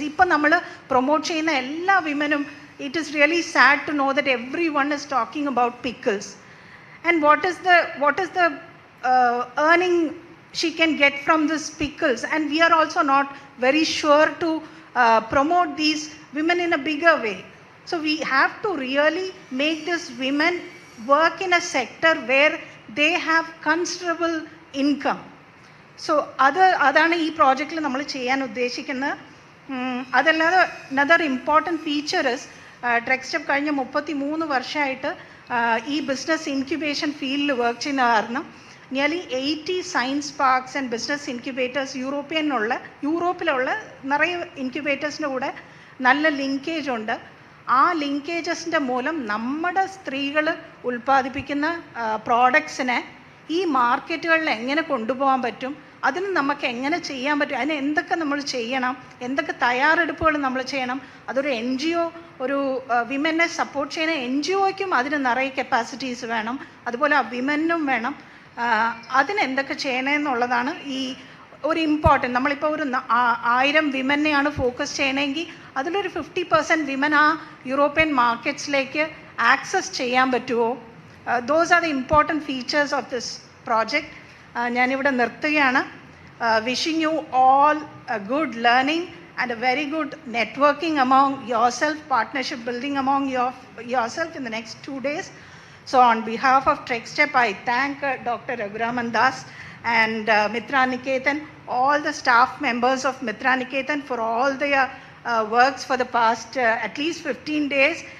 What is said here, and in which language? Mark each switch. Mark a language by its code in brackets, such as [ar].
[ml] Ipo nammal promote cheyna ella womenum, [en] it is really sad to know that everyone is talking about pickles, and what is the earning she can get from this pickles, and we are also not very sure to promote these women in a bigger way. So we have to really make this women work in a sector where they have considerable income. [ml] So അതാണ് ഈ പ്രോജക്റ്റിൽ നമ്മൾ ചെയ്യാൻ ഉദ്ദേശിക്കുന്നത്. അതല്ലാതെ [en] another important feature is [ml] trek step കഴിഞ്ഞ 33 വർഷമായിട്ട് ഈ ബിസിനസ് ഇൻക്യുബേഷൻ ഫീൽഡിൽ വർക്ക് ചെയ്യുന്ന കാരണം nearly 80 science parks and business incubators യൂറോപ്പിലുള്ള നിറയെ ഇൻക്യുബേറ്റേഴ്സിൻ്റെ കൂടെ നല്ല ലിങ്കേജ് ഉണ്ട്. ആ ലിങ്കേജസിൻ്റെ മൂലം നമ്മുടെ സ്ത്രീകൾ ഉൽപ്പാദിപ്പിക്കുന്ന പ്രോഡക്ട്സിനെ ഈ മാർക്കറ്റുകളിൽ എങ്ങനെ കൊണ്ടുപോകാൻ പറ്റും, അതിന് നമുക്ക് എങ്ങനെ ചെയ്യാൻ പറ്റും, അതിന് എന്തൊക്കെ നമ്മൾ ചെയ്യണം, എന്തൊക്കെ തയ്യാറെടുപ്പുകൾ നമ്മൾ ചെയ്യണം. അതൊരു NGO, ഒരു വിമനെ സപ്പോർട്ട് ചെയ്യുന്ന NGOയ്ക്കും അതിന് നിറയെ കപ്പാസിറ്റീസ് വേണം, അതുപോലെ ആ വിമനും വേണം. അതിന് എന്തൊക്കെ ചെയ്യണമെന്നുള്ളതാണ് ഈ ഒരു ഇമ്പോർട്ടൻറ്റ്. നമ്മളിപ്പോൾ ഒരു 1000 വിമനെയാണ് ഫോക്കസ് ചെയ്യണമെങ്കിൽ അതിലൊരു 50% വിമൻ ആ യൂറോപ്യൻ മാർക്കറ്റ്സിലേക്ക് ആക്സസ് ചെയ്യാൻ പറ്റുമോ? [en] Those are the important features of this project. [ml] ഞാനിവിടെ നിർത്തുകയാണ്. [en] Wishing you all a good learning and a very good networking among yourself, partnership building among yourself in the next 2 days. So on behalf of Trek Step, I thank Dr. Raghuram Das and Mitra Niketan, all the staff members of Mitra Niketan for all their works for the past at least 15 days.